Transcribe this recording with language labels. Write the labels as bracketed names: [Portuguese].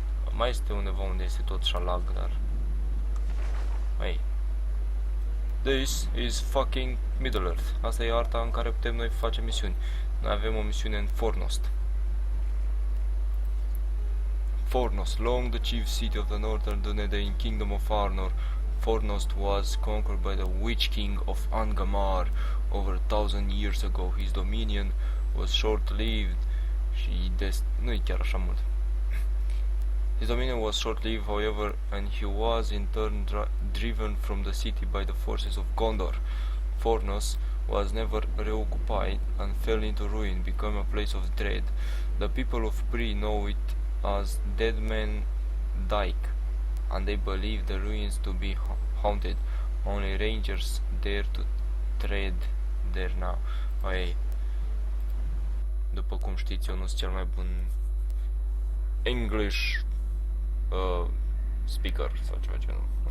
[Romanian] Mai este undeva unde este tot așa lag, dar hey. [English] This is fucking Middle-earth. [Romanian] Asta e arta în care putem noi face misiuni. Noi avem o misiune în Fornost. [English] Fornost, long the chief city of the northern Dunedain kingdom of Arnor. Fornost was conquered by the Witch King of Angamar over 1,000 years ago. His dominion was short-lived. [Romanian] Nu-i chiar așa mult. [English] His dominion was short-lived, however, and he was in turn driven from the city by the forces of Gondor. Fornos was never reoccupied and fell into ruin, becoming a place of dread. The people of Bree know it as Dead Man Dyke, and they believe the ruins to be haunted. Only rangers dare to tread there now. Hey. [Romanian] După cum știți, eu nu sunt cel mai bun [English] English speaker [Romanian] sau ceva genul.